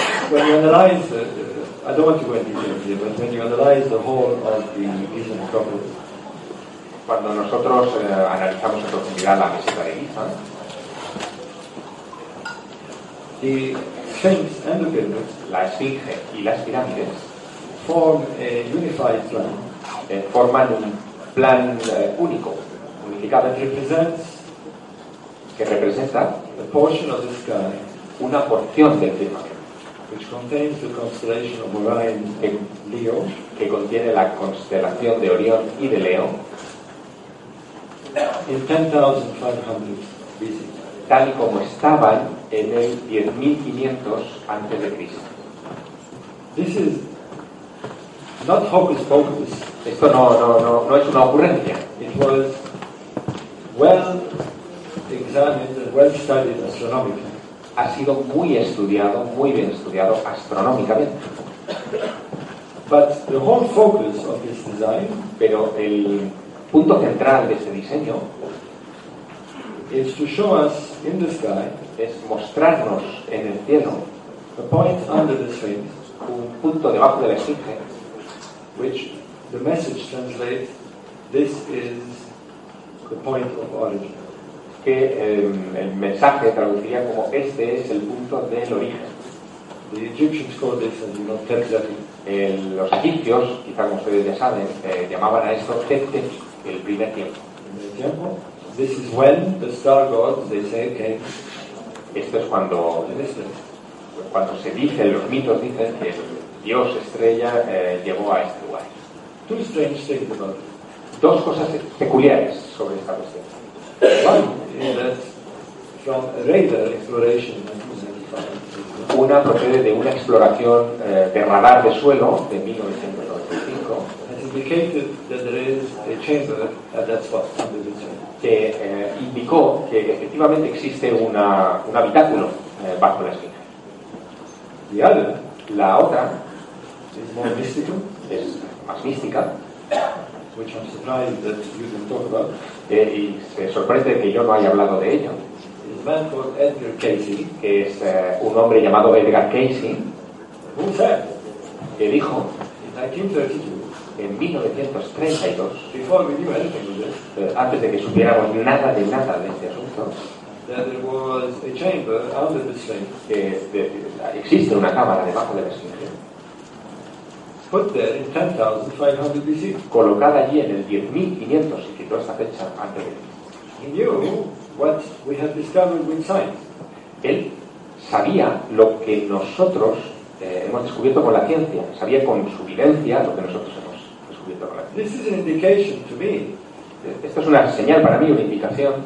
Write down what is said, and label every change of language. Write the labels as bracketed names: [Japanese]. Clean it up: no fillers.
[English] When you analyze, I don't want to go into details here, but when you analyze the whole of the Gizem problem, [Spanish] cuando nosotros analizamos en profundidad la visita de Giza, [English] the Sphinx and the pyramids, [Spanish] la Esfinge y las pirámides, [English] form a unified plan, [Spanish] forman un plan único, unificado, que representa [English] a portion of the sky, [Spanish] una porción del firmamento, [English] which contains the constellation of Orion and Leo, [Spanish] que contiene la constelación de Orión y de Leo. [English] In 10,500 BC, [Spanish] tal como estaban en el 10,500 antes de Cristo. [English] This is not hocus pocus. [Spanish] Esto no es una ocurrencia. [English] It was well examined and well studied astronomically. [Spanish] Ha sido muy estudiado, muy bien estudiado astronómicamente. [English] But the whole focus of this design, [Spanish] pero el punto central de ese diseño, [English] is to show us in the sky, [Spanish] es mostrarnos en el cielo, [English] a point under the sphinx, [Spanish] un punto debajo de la esfinge, [English] which the message translates, this is the point of origin, [Spanish] que el mensaje traduciría como este es el punto del origen. [English] The Egyptians called this, as you know, Tetzeri. [Spanish] Los egipcios, quizá como ustedes ya saben, llamaban a esto Tetzeri. El primer tiempo. [English] This is when the star gods, they say, came. [Spanish] Esto es cuando se dice, los mitos dicen que el dios estrella llegó a este lugar. [English] Two strange things about it. [Spanish] Dos cosas peculiares sobre esta cuestión. [English] One is that from radar exploration, [Spanish] una procede de una exploración de radar de suelo de 1995. [English] Indicated that there is a chamber at that spot under the sphinx. [Spanish] Que indicó que efectivamente existe un habitáculo bajo la esfinge. [English] The other, [Spanish] la otra, [English] is more mystical. [Spanish] Es más mística. [English] Which I'm surprised that you didn't talk about. [Spanish] Y se sorprende que yo no haya hablado de ello. [English] Is a man called Edgar Cayce, [Spanish] que es un hombre llamado Edgar Cayce, [English] who said, [Spanish] que dijo, [English] in 1932. [Spanish] En 1932, [English] before we knew anything with this, [Spanish] antes de que supiéramos nada de nada de este asunto, [English] that there was a chamber under the sphinx, [Spanish] que existe una cámara debajo de la esfinge, [English] put there in 10,500 BC, [Spanish] colocada allí en el 10,500, y quitó esta fecha antes de Cristo. [English] He knew what we had discovered with science. [Spanish] Él sabía lo que nosotros hemos descubierto con la ciencia, sabía con su vivencia lo que nosotros hemos. [English] This is an indication to me. [Spanish] Esto es una señal para mí, una indicación.